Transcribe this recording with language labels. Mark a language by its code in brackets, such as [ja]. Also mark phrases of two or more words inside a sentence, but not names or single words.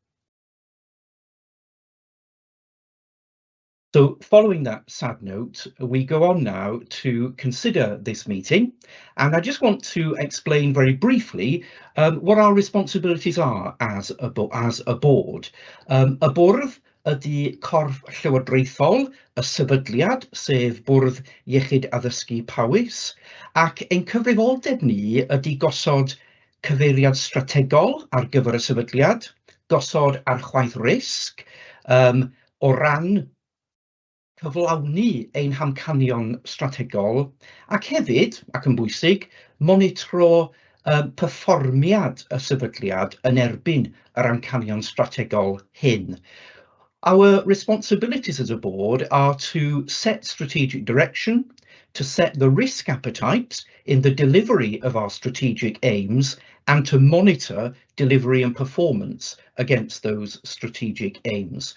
[en] So following that sad note, we go on now to consider this meeting, and I just want to explain very briefly what our responsibilities are as a board. [cy] A bwrdd ydy corff llywodraethol y sefydliad, sef Bwrdd Iechyd Addysgu Powys, ac ein cyfrifoldeb ni ydy gosod cyfeiriad strategol ar gyfer y sefydliad, gosod archwaith risg o ran cyflawni ein hamcanion strategol, ac hefyd, ac yn bwysig, monitro perfformiad y sefydliad yn erbyn yr amcanion strategol hyn. [en] Our responsibilities as a board are to set strategic direction, to set the risk appetite in the delivery of our strategic aims, and to monitor delivery and performance against those strategic aims.